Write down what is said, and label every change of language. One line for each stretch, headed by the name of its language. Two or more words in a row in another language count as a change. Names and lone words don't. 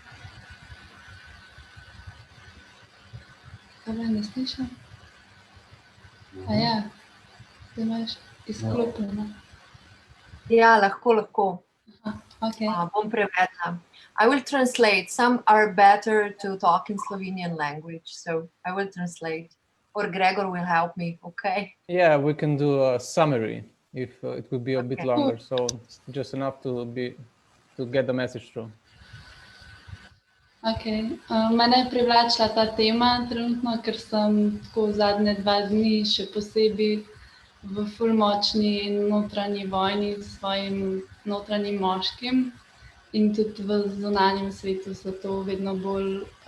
Slovenian: Kaj me ne slišim? A ja, ti imaš izklopljeno. Ja, lahko. Okay. Bom prevedla.
English: I will translate. Some are better to talk in Slovenian language, so I will translate. Or Gregor will help me, okay? Yeah, we can do a summary if it would be a bit longer, so just enough to get the message through.
Slovenian: Ok, mene je privlačila ta tema trenutno, ker sem tako zadnje 2 dni še posebej v ful močni notranji vojni s svojim notranjim moškim in tudi v zunanjem svetu se to vedno bolj